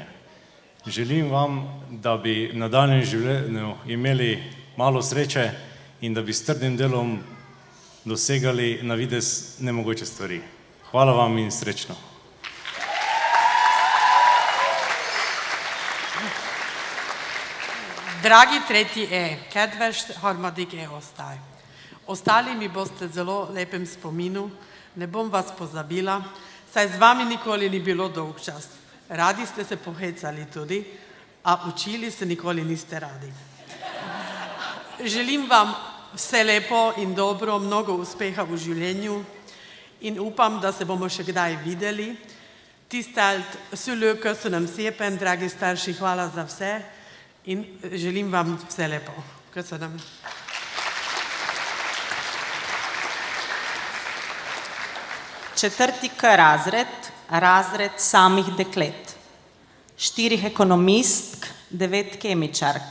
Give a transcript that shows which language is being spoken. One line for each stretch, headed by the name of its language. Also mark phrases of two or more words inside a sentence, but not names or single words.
Slovenian: Želim vam, da bi v nadaljnjem življenju imeli malo sreče in da bi s trdim delom dosegali na videz nemogoče stvari. Hvala vam in srečno. Dragi 3.
Hungarian: kedves harmadik osztály.
Slovenian: Ostali mi boste zelo lepem spominu, ne bom vas pozabila, saj z vami nikoli ni bilo dolg čas. Radi ste se pohecali tudi, a učili se nikoli niste radi. Želim vam vse lepo in dobro, mnogo uspeha v življenju in upam, da se bomo še kdaj videli.
Hungarian: Tisztelt szülők, köszönöm szépen,
Slovenian: dragi starši, hvala za vse in želim vam vse lepo. Köszönöm. Četrti K razred, razred samih deklet. 4 ekonomistk, 9 kemičark.